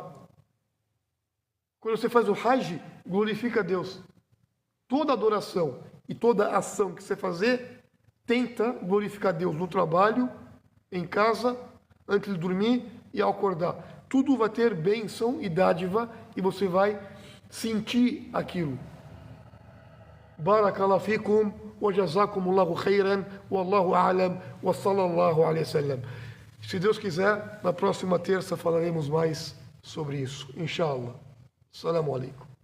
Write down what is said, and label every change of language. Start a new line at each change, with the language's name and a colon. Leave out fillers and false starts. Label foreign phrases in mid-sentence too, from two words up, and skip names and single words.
Portuguese: Quando você faz o hajj, glorifica a Deus. Toda adoração e toda ação que você fazer, tenta glorificar Deus no trabalho, em casa, antes de dormir e ao acordar. Tudo vai ter bênção e dádiva e você vai sentir aquilo.
Arabic: بارك الله فيكم وجزاكم الله خيرا والله أعلم وصلى الله عليه وسلم.
Portuguese: Se Deus quiser, na próxima terça falaremos mais sobre isso.
Arabic: إن شاء الله. السلام عليكم.